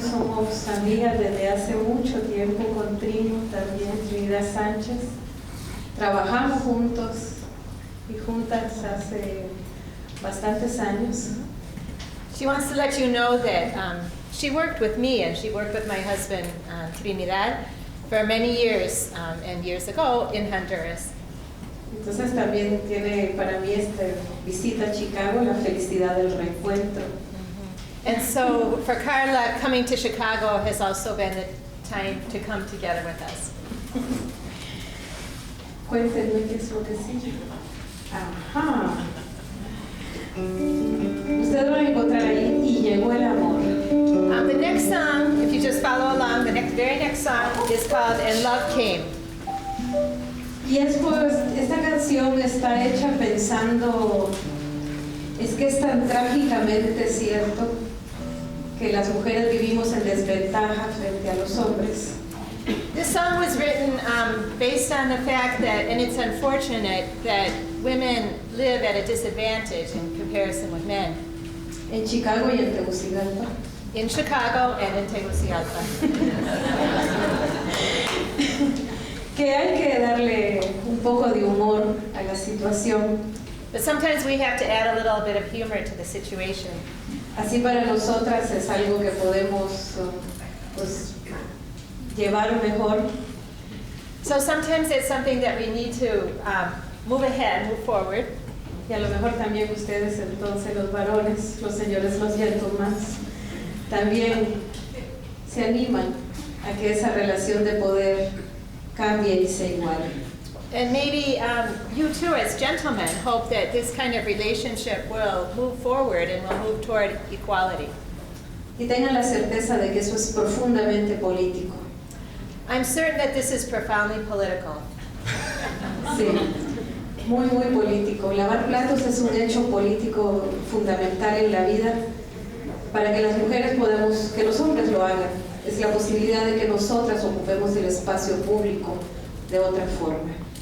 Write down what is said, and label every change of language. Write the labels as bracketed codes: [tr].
[es] Somos amigas desde hace mucho tiempo con Trino, también Trinidad Sánchez. Trabajamos juntos y juntas hace bastantes años. [en] She wants to let you know that she worked with me and she worked with my husband, Trinidad, for many years and years ago in Honduras. [es] Entonces también tiene para mí esta visita a Chicago, la felicidad del reencuentro. [en] And so for Karla, coming to Chicago has also been the time to come together with us. [es] Cuéntenme qué es lo que sigue. Ajá. Ustedes van a encontrar ahí y llegó el amor. [en] The next song, if you just follow along, the very next song is called And Love Came. [es] Y es pues, esta canción está hecha pensando, es que es tan trágicamente cierto que las mujeres vivimos en desventaja frente a los hombres. [en] This song was written based on the fact that, and it's unfortunate, that women live at a disadvantage in comparison with men. [es] En Chicago y en Tegucigalpa. [en] In Chicago and in Tegucigalpa. [es] Que hay que darle un poco de humor a la situación. [en] But sometimes we have to add a little bit of humor to the situation. [es] Así para nosotras es algo que podemos pues, llevar mejor. [en] So sometimes it's something that we need to move ahead, move forward. [es] Y a lo mejor también ustedes entonces, los varones, los señores, los gentlemen, también se animan a que esa relación de poder cambie y sea igual. [en] And maybe you too, as gentlemen, hope that this kind of relationship will move forward and will move toward equality. [es] Y tengan la certeza de que eso es profundamente político. [en] I'm certain that this is profoundly political. [es] Sí, muy, muy político. Lavar platos es un hecho político fundamental en la vida para que las mujeres podamos, que los hombres lo hagan. Es la posibilidad de que nosotras ocupemos el espacio público de otra forma.